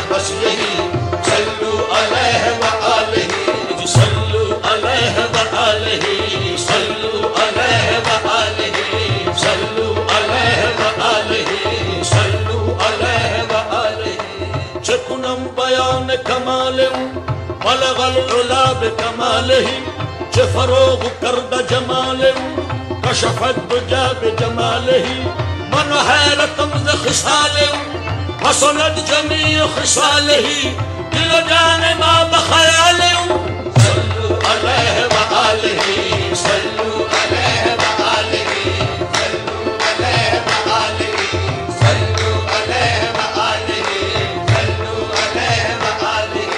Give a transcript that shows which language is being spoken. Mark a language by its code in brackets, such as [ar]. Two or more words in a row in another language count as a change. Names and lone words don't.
[ar] بس یہی، صلو علیہ وآلہ، صلو علیہ وآلہ، صلو علیہ وآلہ، صلو علیہ وآلہ، صلو علیہ وآلہ، [fa] چکنم بیان کمالم [ar] بلغ العلا بکمالہ، [fa] چه فروغ کرد جمالم [ar] کشف الدجا بجمالہ، [fa] من حیرتم ز خصالم [ar] حسنت جمیع خصالہ، [fa] دل و جان ما بخیالم، [ar] صلو علیہ وآلہ، صلو علیہ وآلہ، صلو علیہ وآلہ، صلو علیہ وآلہ، صلو علیہ وآلہ،